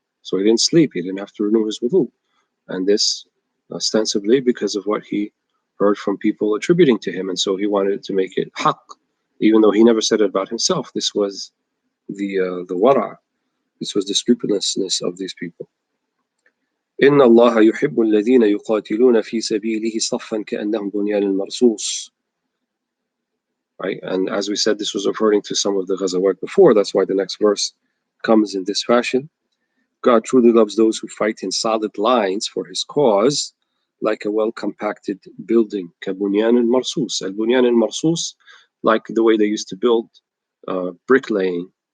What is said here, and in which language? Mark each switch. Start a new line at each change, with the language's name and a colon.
English: So he didn't sleep, he didn't have to renew his wudu. And this ostensibly because of what he heard from people attributing to him. And so he wanted to make it haqq, even though he never said it about himself. This was the wara'. This was the scrupulousness of these people.
Arabic: إن الله يحب الذين يقاتلون في سبيله صفا كأنهم بنيان مرصوص.
English: Right, and as we said, this was referring to some of the ghazawat before. That's why the next verse comes in this fashion. God truly loves those who fight in solid lines for His cause, like a well-compacted building.
Arabic: كبنيان مرصوص. البنيان المرصوص,
English: like the way they used to build bricklaying.